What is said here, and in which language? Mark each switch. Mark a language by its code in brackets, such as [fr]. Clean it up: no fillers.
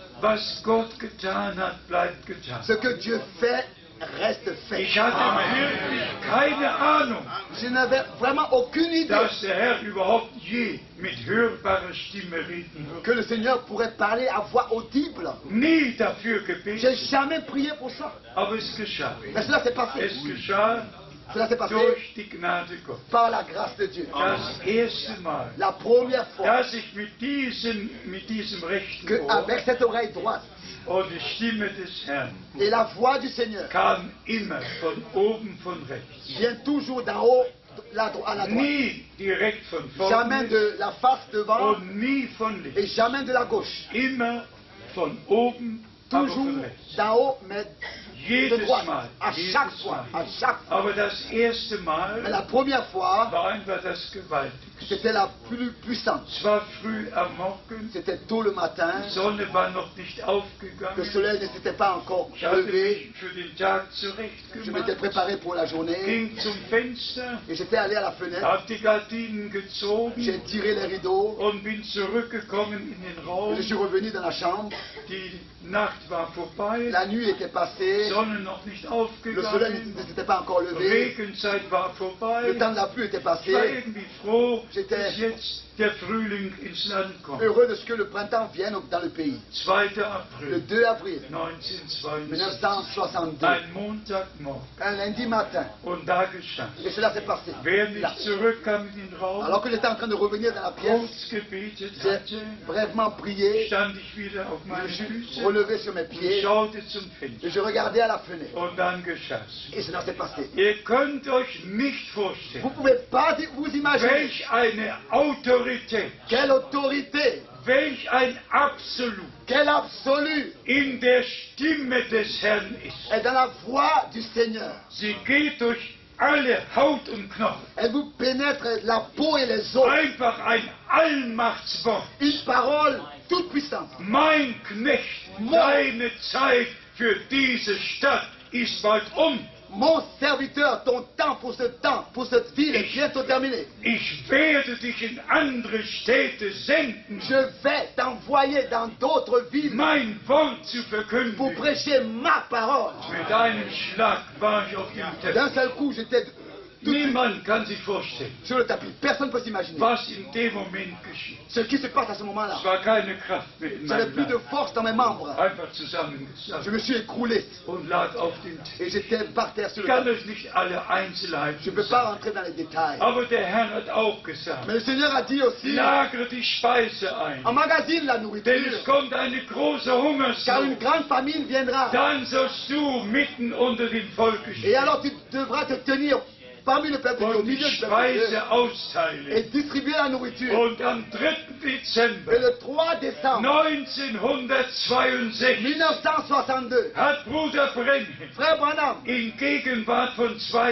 [de] Was Gott getan hat, bleibt getan. [fr] Ce que Dieu fait reste fait. [de] Ich hatte wirklich keine Ahnung, [fr] Je n'avais vraiment aucune idée [de] dass der Herr überhaupt je mit hörbarer Stimme reden [fr] que [de] wird. [fr] le Seigneur pourrait parler à voix audible. [de] Nie dafür [fr] J'ai [de] gebetet, [fr] jamais prié pour ça. [de] aber es geschah. [fr] Mais cela s'est passé. [de] Es geschah [fr] Cela s'est passé [de] durch die Gnade Gottes. [fr] par la grâce de Dieu. [de] Das erste Mal, [fr] La première fois [de] dass ich mit diesem rechten Ohr [fr] qu'avec cette oreille droite [de] und die Stimme des Herrn [fr] et la voix du Seigneur [de] kam immer von oben, von rechts. [fr] vient toujours d'en haut à la droite. [de] Nie direkt von [fr] Jamais [de] vorne [fr] de la face devant [de] und nie von [fr] et [de] links. [fr] jamais de la gauche. [de] Immer von oben, aber [fr] Toujours [de] von rechts. [fr] d'en haut, mais de [de] Jedes [fr] droite. [de] Mal. [fr] À [de] Jedes [fr] chaque fois. [de] Mal. [fr] À chaque fois. [de] Aber das erste [fr] Mais la [de] Mal [fr] première fois, [de] war einfach das Gewaltigste. [fr] c'était la plus puissante. [de] Es war früh am Morgen, [fr] C'était tôt le matin. [de] die Sonne war noch nicht [fr] Le [de] aufgegangen. [fr] soleil ne s'était pas encore [de] Ich hatte [fr] levé. [de] mich für den Tag [fr] Je m'étais [de] zurechtgemacht, [fr] préparé pour la journée [de] ging zum Fenster, [fr] et j'étais allé à la fenêtre. [de] hab die Gardinen [fr] J'ai [de] gezogen [fr] tiré les rideaux [de] und bin zurückgekommen in den [fr] et [de] Raum. [fr] je suis revenu dans la chambre. [de] Die Nacht war vorbei, [fr] La nuit était passée. [de] Sonne noch nicht [fr] Le soleil [de] aufgegangen, [fr] ne s'était pas encore levé. [de] Regenzeit war vorbei. [fr] Le temps de la pluie était [de] Ich war [fr] passé. [de] irgendwie froh, [fr] J'étais [de] dass jetzt der Frühling ins Land kommt. [fr] heureux de ce que le printemps vienne dans le pays. [de] 2. [fr] Le [de] April [fr] 2 avril [de] 1962, [fr] 1962, [de] ein Montagmorgen. [fr] un lundi matin, [de] Und da geschah. [fr] et cela s'est passé. [de] Während [fr] Là. [de] ich zurückkam in den Raum, [fr] Alors que j'étais en train de revenir dans la pièce, [de] kurz gebetet [fr] j'ai [de] hatte, [fr] brièvement prié, [de] stand ich wieder auf [fr] je [de] meine [fr] me suis [de] Füße [fr] relevé sur mes [de] und [fr] pieds [de] schaute zum [fr] et [de] Fenster. [fr] je regardais à la fenêtre. [de] Und dann geschah's. [fr] Et cela s'est passé. [de] Ihr könnt euch nicht [fr] Vous [de] vorstellen, [fr] ne pouvez pas vous imaginer [de] welch eine Autorität, [fr] quelle autorité, [de] welch ein Absolut [fr] quel absolu [de] in der Stimme des Herrn ist. [fr] est dans la voix du Seigneur. [de] Sie geht durch alle Haut und Knochen. [fr] Elle vous pénètre la peau et les os. [de] Einfach ein Allmachtswort. [fr] Une parole toute puissante. [de] Mein Knecht, deine Zeit für diese Stadt ist bald [fr] Mon serviteur, ton temps, pour cette ville est bientôt terminé. [de] Ich werde dich in andere Städte senden, [fr] Je vais t'envoyer dans d'autres villes [de] mein Wort zu [fr] pour [de] verkünden. [fr] prêcher ma parole. [de] Mit einem Schlag war ich auf dem Teppich. [fr] D'un seul coup, j'étais tout de suite [de] Niemand kann sich vorstellen, [fr] sur le tapis. Personne ne peut s'imaginer [de] was in dem Moment geschieht. [fr] ce qui se passe à ce moment-là. [de] Es war keine Kraft mehr in [fr] Je n'avais [de] meinem [fr] plus de [de] Leib. [fr] force dans mes membres. [de] Einfach [fr] Je [de] zusammengesagt [fr] me suis écroulé [de] und lag auf dem Tisch. [fr] et j'étais par terre sur [de] Ich [fr] le [de] kann [fr] tapis. [de] euch nicht alle [fr] Je [de] Einzelheiten [fr] ne peux pas [de] sagen, [fr] rentrer dans les détails. [de] aber der Herr hat auch gesagt, [fr] Mais le Seigneur a dit aussi, [de] lagere die Speise ein, [fr] emmagasine la [de] denn [fr] nourriture, [de] es kommt eine große [fr] car une [de] Hungersnot. [fr] grande famine viendra. [de] Dann sollst du mitten unter dem Volke [fr] Et [de] stehen. [fr] alors tu devras te tenir parmi le peuple, au [de] und die [fr] milieu du peuple de Dieu, [de] Speise [fr] et [de] austeilen. [fr] distribuer la nourriture. [de] Und am 3. [fr] Et [de] Dezember [fr] le 3 décembre [de] 1962 [fr] 1962, [de] hat Bruder Brennan [fr] frère Branham, [de] in Gegenwart von zwei